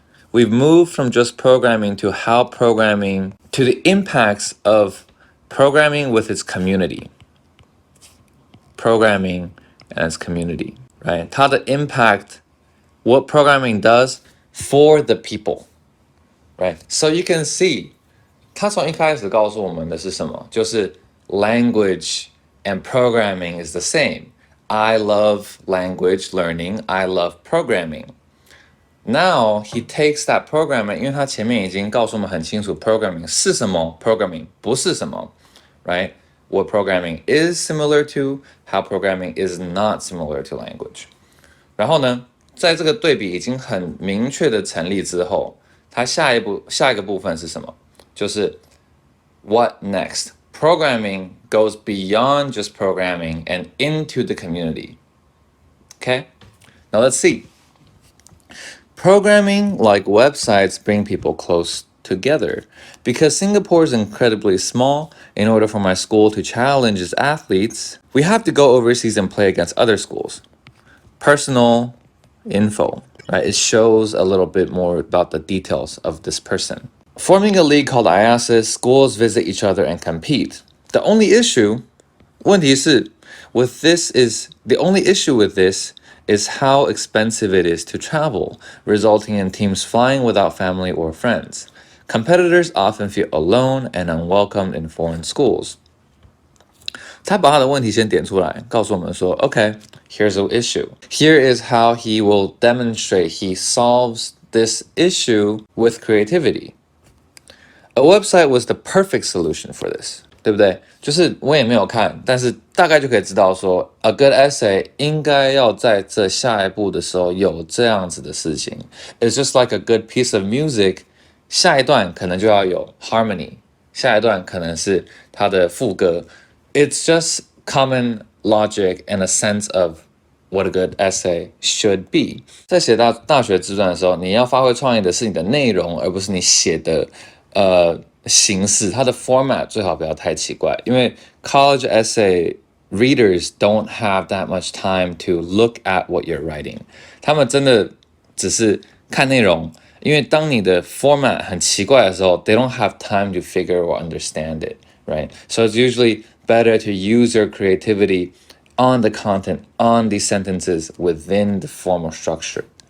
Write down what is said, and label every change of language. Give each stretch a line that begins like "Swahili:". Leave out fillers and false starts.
English: We've moved from just programming to how programming, to the impacts of programming with its community. Programming and its community, right?
Chinese: 它的
English: impact, what programming does for the people, right? So you can see,
Chinese: 它从一开始告诉我们的是什么？就是
English: language and programming is the same. I love language learning. I love programming. Now he takes that programming,
Chinese: 因为他前面已经告诉我们很清楚 programming 是什么 programming 不是什么 right?
English: What programming is similar to, how programming is not similar to language.
Chinese: 然后呢，在这个对比已经很明确的成立之后，它下一个部分是什么？就是
English: what next? Programming goes beyond just programming and into the community. Okay? Now let's see. Programming, like websites, bring people close together. Because Singapore is incredibly small, in order for my school to challenge its athletes, we have to go overseas and play against other schools. Personal info, right? It shows a little bit more about the details of this person. Forming a league called IASIS, schools visit each other and compete. The only issue,
Chinese: 问题是,
English: the only issue with this is how expensive it is to travel, resulting in teams flying without family or friends. Competitors often feel alone and unwelcomed in foreign schools.
Chinese: 他把他的问题先点出来，告诉我们说
English: Okay, here's the issue. Here is how he will demonstrate he solves this issue with creativity. A website was the perfect solution for this.
Chinese: 对不对？就是我也没有看，但是大概就可以知道说
English: a good essay
Chinese: 应该要在这下一步的时候有这样子的事情。
English: It's just like a good piece of music.
Chinese: 下一段可能就要有 harmony， 下一段可能是它的副歌。
English: It's just common logic and a sense of what a good essay should be.
Chinese: 在写到大学自传的时候，你要发挥创意的是你的内容，而不是你写的形式，它的 format 最好不要太奇怪，因为
English: college essay readers don't have that much time to look at what you're writing.
Chinese: 他们真的只是看内容，因为当你的 format 很奇怪的时候
English: they don't have time to figure or understand it, right? So it's usually better to use your creativity on the content, on the sentences within the formal structure.